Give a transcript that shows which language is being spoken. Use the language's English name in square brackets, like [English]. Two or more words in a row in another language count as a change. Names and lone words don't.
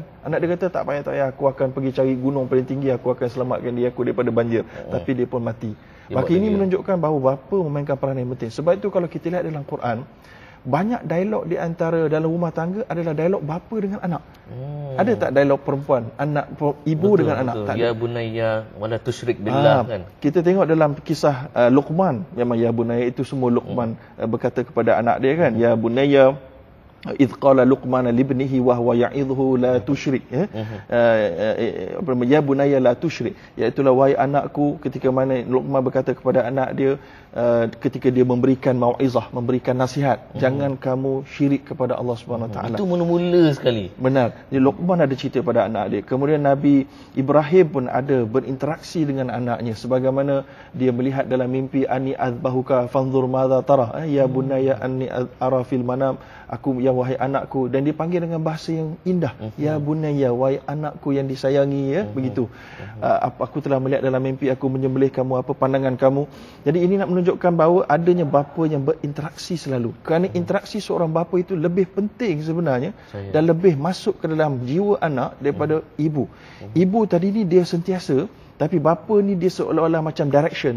[Malay] Anak dia kata, tak payah, aku akan pergi cari gunung paling tinggi, aku akan selamatkan diri aku daripada banjir. Tapi dia pun mati. Maka ini menunjukkan bahawa bapa memainkan peranan yang penting. Sebab itu kalau kita lihat dalam Quran, banyak dialog di antara dalam rumah tangga adalah dialog bapa dengan anak. Ada tak dialog perempuan, ibu dengan anak? Tak [Arabic] يا بني ولا تشرك بالله kan. [Malay] Kita tengok dalam kisah Luqman, memang [Arabic] يا بني [Malay] itu semua Luqman berkata kepada anak dia kan, [Arabic] يا بني إذ قال لقمان لابنه وهو يعظه لا تشرك، يا بني لا تشرك, [Malay] iaitu wahai anakku, ketika mana Luqman berkata kepada anak dia ketika dia memberikan mauizah, memberikan nasihat, jangan kamu syirik kepada Allah [Arabic] سبحانه وتعالى. [Malay] Itu mula-mula sekali. Benar. Jadi Luqman ada cerita pada anak dia. Kemudian Nabi Ibrahim pun ada berinteraksi dengan anaknya, sebagaimana dia melihat dalam mimpi, [Arabic] أني أذبحك فانظر ماذا ترى، يا بني إني أرى في المنام, [Malay] aku ya wahai anakku, dan dia panggil dengan bahasa yang indah, [Arabic] يا بني, [Malay] wahai anakku yang disayangi, ya begitu. Aku telah melihat dalam mimpi aku menyembelih kamu, apa pandangan kamu. Jadi ini nak menunjukkan bahawa adanya bapa yang berinteraksi selalu. Kerana interaksi seorang bapa itu lebih penting sebenarnya dan lebih masuk ke dalam jiwa anak daripada ibu. Ibu tadi ni dia sentiasa, tapi bapa ni dia seolah-olah macam direction.